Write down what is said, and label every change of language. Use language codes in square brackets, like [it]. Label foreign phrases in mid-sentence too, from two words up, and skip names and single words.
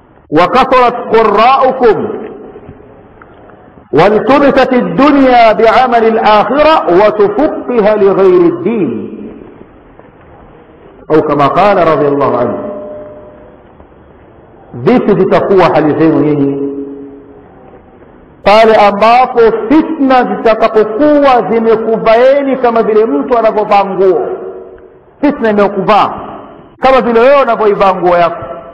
[ar] وكثرت قراءكم والتمست الدنيا بعمل الآخرة وتفقها لغير الدين أو كما قال رضي الله عنه. [sw] vipi zitakuwa hali zenu nyinyi pale ambapo fitna zitakapokuwa zimekuvaeni kama vile mtu anavyovaa nguo? Fitna imekuvaa kama vile wewe unavyoivaa nguo yako.